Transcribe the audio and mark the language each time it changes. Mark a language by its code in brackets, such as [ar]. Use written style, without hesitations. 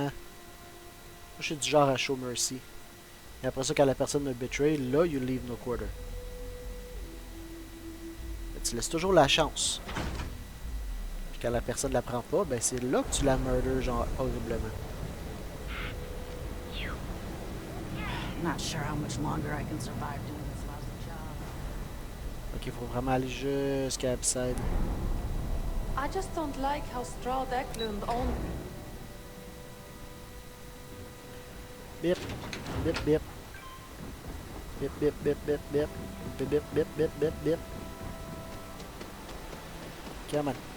[fr] Moi, je suis du genre à [en] show mercy. [fr] Et après ça, quand la personne me betray, là, [en] you leave no quarter. [fr] Mais tu laisses toujours la chance. Puis quand la personne la prend pas, ben c'est là que tu la murder, genre, horriblement. [en] Not sure how much longer I can survive doing this lousy job. [fr] Ok, faut vraiment aller jusqu'à Ebbside. [en] I just don't like how Strad Eklund owned me. Bip, bip, bip. Bip, bip, bip, bip, bip. Bip, bip, bip, bip, bip, bip. Come on.